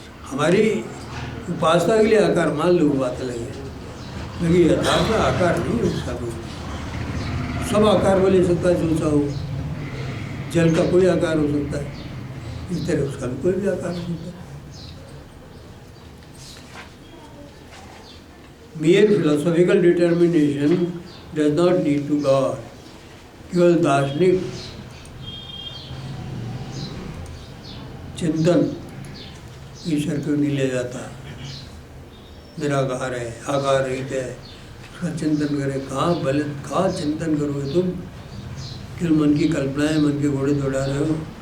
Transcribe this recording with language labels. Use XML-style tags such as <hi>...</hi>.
<hi>हमारी उपासना के लिए आकार मान लो बात अलग है, लेकिन यथार्थ में आकार नहीं है उसका कोई। सब आकार वो ले सकता है जो सा हो, जल का कोई आकार हो सकता है, इस तरह उसका भी कोई भी आकार हो सकता है।</hi> <en>Mere philosophical determination does not lead to God.</en> <hi>केवल दार्शनिक चिंतन ईश्वर को नहीं ले जाता। निराकार है, आकार रहित है, उसका चिंतन करे। कहाँ चिंतन करोगे तुम? केवल मन की कल्पनाएं, मन के घोड़े दौड़ा रहे हो।</hi>